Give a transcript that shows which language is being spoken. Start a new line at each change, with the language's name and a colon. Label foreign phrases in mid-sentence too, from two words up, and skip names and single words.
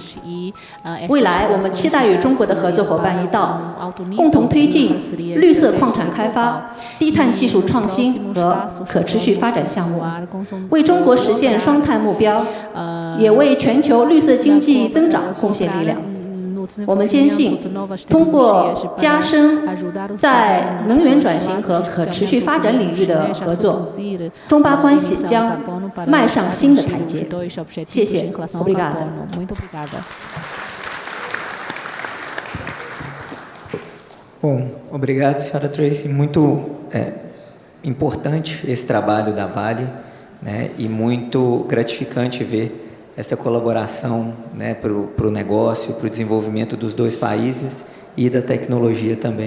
Chinese: 未来，我们期待与中国的合作伙伴一道，共同推进绿色矿产开发、低碳技术创新和可持续发展项目，为中国实现双碳目标，也为全球绿色经济增长贡献力量。我们坚信，通过加深在能源转型和可持续发展领域的合作，中巴关系将迈上新的台阶。谢谢。Obrigada.
Portuguese: Bom, obrigado, senhora Tracy. Muito importante esse trabalho da Vale, né, e muito gratificante ver essa colaboração, né, para o negócio, para o desenvolvimento dos dois países e da tecnologia também.